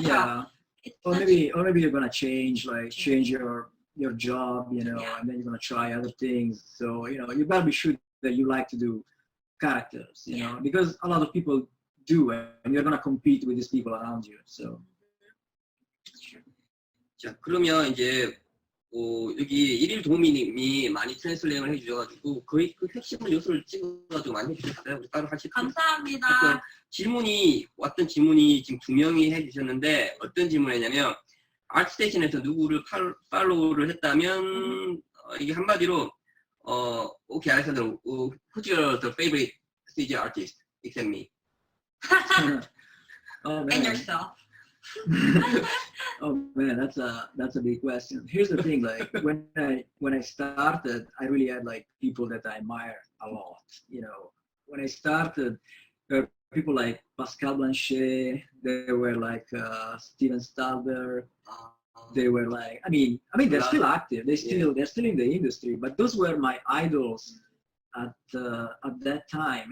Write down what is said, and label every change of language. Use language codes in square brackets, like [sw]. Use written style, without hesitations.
[en] Yeah. Or maybe you're going to change your job, and then you're going to try other things. So, you better be sure that you like to do characters, you know, because a lot of people do, and you're going to compete with these people around you. So. [ko] 자, 그러면 이제 여기 일일 도우미님이 많이 트랜슬레이션을 해주셔가지고 거의 그 핵심 요소를 찍어가지고 많이 해주셨어요. 우리 따로 하실 감사합니다. 왔던 질문이 지금 2명이 해주셨는데 어떤 질문이냐면 아트스테이션에서 누구를 팔로우를 했다면 이게 한마디로 [en] okay, Alessandro, who's your favorite CG artist except me? Oh, man. And yourself. Oh man, that's a big question. Here's the thing, like when I started, I really had like people that I admire a lot. When I started, there were people like Pascal Blanchet, there were like Steven Stalber, they were like, I mean they're still active, they're still in the industry, but those were my idols at that time.